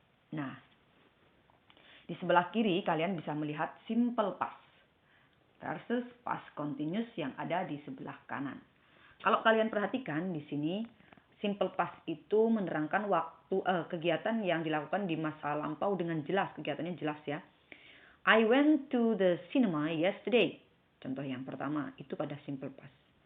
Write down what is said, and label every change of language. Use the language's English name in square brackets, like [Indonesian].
[Indonesian] Nah, di sebelah kiri kalian bisa melihat simple past versus past continuous yang ada di sebelah kanan. Kalau kalian perhatikan di sini, simple past itu menerangkan waktu kegiatan yang dilakukan di masa lampau dengan jelas, kegiatannya jelas ya. [English] I went to the cinema yesterday. [Indonesian] Contoh yang pertama itu pada simple past.